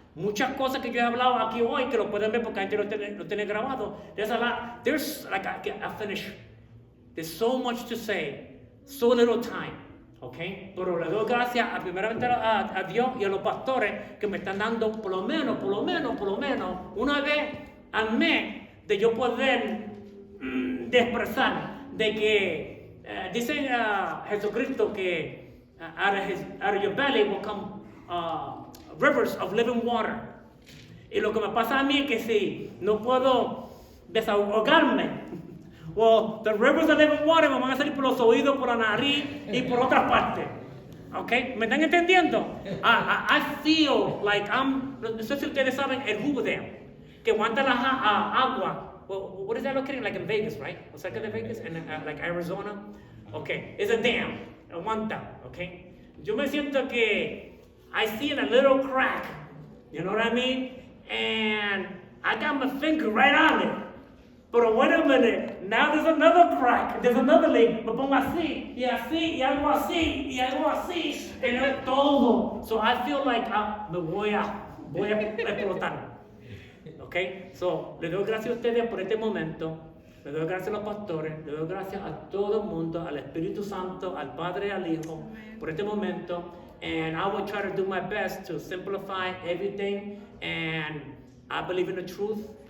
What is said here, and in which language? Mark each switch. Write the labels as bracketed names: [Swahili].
[Spanish] Muchas cosas que yo he hablado aquí hoy, que lo pueden ver porque antes lo tiene grabado. [English] There's a lot. I finish. There's so much to say, so little time. Okay? [Spanish] Pero le doy gracias primeramente a Dios y a los pastores que me están dando por lo menos, una vez al mes de yo poder de expresar de que dice Jesucristo que [English] out of your belly will come rivers of living water. [Spanish] Y lo que me pasa a mí es que si no puedo desahogarme, [English] well, the rivers of living water [Spanish] me van a salir por los oídos, por la nariz y por otras partes. ¿Ok? ¿Me están entendiendo? [English] I feel like [Spanish] no sé si ustedes saben el jugo de que aguanta la agua. [English] Well, what is that located? Like in Vegas, right? [Spanish] O cerca de Vegas, [English] and like Arizona. Okay, it's a dam. [Spanish] Aguanta, okay? Yo me siento que [English] I see in a little crack, you know what I mean? And I got my finger right on it. But wait a minute, now there's another crack, there's another link. [Spanish] Me pongo así, y algo así, y es todo. [English] So I feel like [Spanish] me voy a explotar. [English] Okay? [Spanish] So, le doy gracias a ustedes por este momento. Le doy gracias a los pastores, le doy gracias a todo el mundo, al Espíritu Santo, al Padre y al Hijo, por este momento. [English] And I will try to do my best to simplify everything. And I believe in the truth.